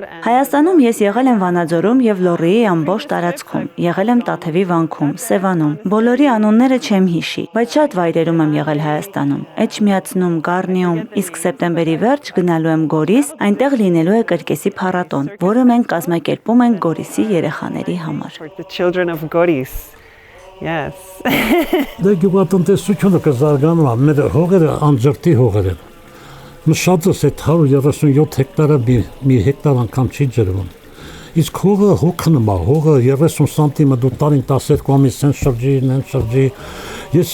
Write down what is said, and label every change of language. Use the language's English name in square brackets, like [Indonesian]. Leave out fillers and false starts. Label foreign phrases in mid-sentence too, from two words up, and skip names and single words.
[Armenian] Հայաստանում ես եղել եմ Վանաձորում եւ Լոռիի ամբողջ տարածքում, եղել եմ Տաթևի վանքում, Սևանում։ Բոլորի անունները չեմ հիշի, բայց շատ վայրերում եմ եղել Հայաստանում։ Էջմիածնում, Գառնիում, իսկ սեպտեմբերի վերջ գնալու եմ Գորիս, այնտեղ լինելու է կրկեսի փառատոն, որը մենք կազմակերպում ենք Գորիսի երեխաների համար։ [English] For the children of Goris. Yes. [Armenian] Դե գյուղատնտեսությունը կզարգանա, մեր հողերը անջրտի հողեր են։ Մշածս այդ 137 հեկտարը մի հեկտար անգամ չի ջրվում։ Իսկ հողը հոգնում է, հողը 30 սանտիմետր տարին 12 ամիս են շրջի։ Ես